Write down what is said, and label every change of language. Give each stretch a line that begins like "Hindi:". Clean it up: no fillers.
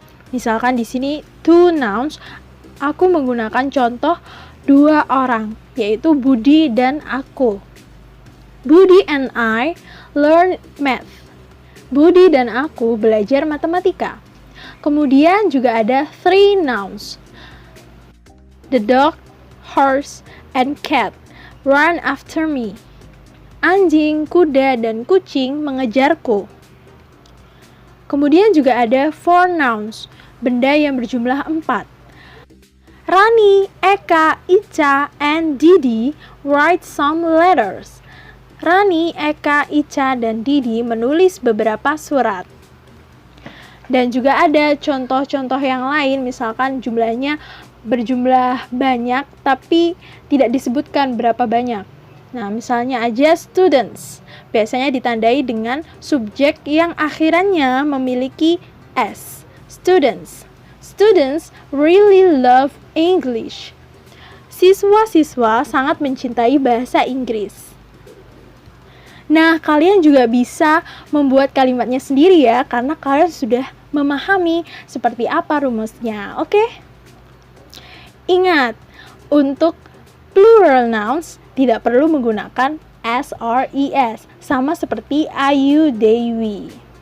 Indonesian: Misalkan di sini two nouns, aku menggunakan contoh 2 orang, yaitu Budi dan aku.
English: Budi and I learn math.
Indonesian: Budi dan aku belajar matematika. Kemudian juga ada 3 nouns.
English: The dog, horse, and cat run after me.
Indonesian: Anjing, kuda, dan kucing mengejarku. Kemudian juga ada 4 nouns, benda yang berjumlah 4.
English: Rani, Eka, Ica, and Didi write some letters.
Indonesian: Rani, Eka, Ica, dan Didi menulis beberapa surat. Dan juga ada contoh-contoh yang lain, misalkan jumlahnya berjumlah banyak tapi tidak disebutkan berapa banyak. Nah, misalnya aja students, biasanya ditandai dengan subjek yang akhirannya memiliki s.
English: Students. Students really love English.
Indonesian: Siswa-siswa sangat mencintai bahasa Inggris. Nah, kalian juga bisa membuat kalimatnya sendiri ya, karena kalian sudah memahami seperti apa rumusnya, oke? Ingat, untuk plural nouns tidak perlu menggunakan s or es, sama seperti I, you, they, we.